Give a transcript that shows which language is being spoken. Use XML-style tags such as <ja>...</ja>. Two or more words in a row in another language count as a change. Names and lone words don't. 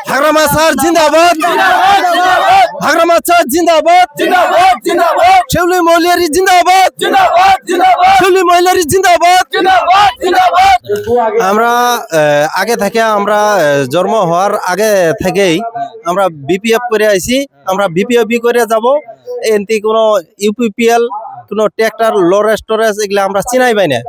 <hi>हाग्रामा सार जिंदाबाद जिंदाबाद हाग्रामा सार जिंदाबाद जिंदाबाद जिंदाबाद शिवली महिलारी जिंदाबाद जिंदाबाद जिंदाबाद शिउली महिलारी जिंदाबाद जिंदाबाद जिंदाबाद</hi> <bn>আমরা আগে থেকে আমরা জন্ম হওয়ার আগে থেকেই আমরা বিপিএফ করে আইছি। আমরা বিপিএফ করে যাব। এনতি কোনো ইউপিপিএল কোনো ট্র্যাক্টর লরে স্টোরেজ এগুলা আমরা চিনাই পাই না।</bn>